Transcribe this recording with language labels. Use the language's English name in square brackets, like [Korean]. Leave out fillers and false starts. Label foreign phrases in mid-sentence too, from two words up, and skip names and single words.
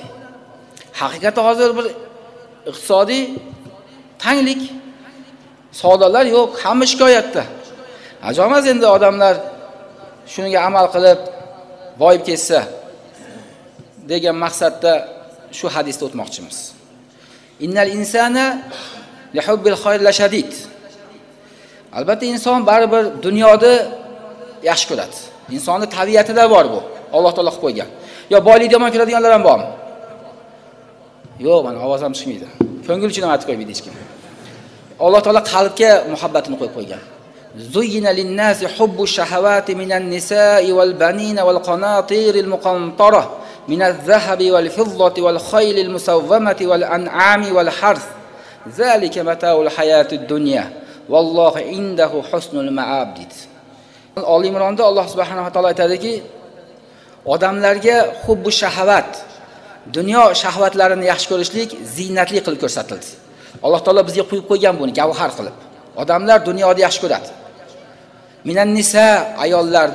[Uzbek] Haqiqatan hozir bir iqtisodiy tanglik, savdolar yo'q, hamma shikoyatda. Ajomas endi odamlar shunga amal qilib boyib ketsa degan maqsadda shu hadisda o'tmoqchimiz. [Arabic] إن الإنسان لحب الخير لشديد. [Uzbek] Albatta inson baribir dunyoni yaxshi ko'radi. Insonning tabiatida bor bu. Alloh taolo qilib qo'ygan. Yo boylikni yomon ko'radiganlar ham bormi? Yo'q, mana ovoz ham chiqmaydi. Ko'ngilchidan aytib qo'ymaydi hech kim. Alloh taolo qalbga muhabbatini qo'yib qo'ygan. [Arabic] زين للناس حب الشهوات من النساء والبنين والقناطير المقنطرة من الذهب والفضة والخيل المسومة والأنعام والحرث. ذلك متاع الحياة الدنيا والله عنده حسن المآب. [Uzbek] Oli Imronda Alloh [Arabic] سبحانه وتعالى [Uzbek] aytadiki, odamlarga [Arabic] حب الشهوات, [Uzbek] dunyo shahvatlarini yaxshi ko'rishlik ziynatli qilib ko'rsatildi. Alloh taolo bizga qo'yib qo'ygan buni gavhar qilib. Odamlar dunyoni yaxshi ko'radi. [Arabic] من النساء, ayollarda.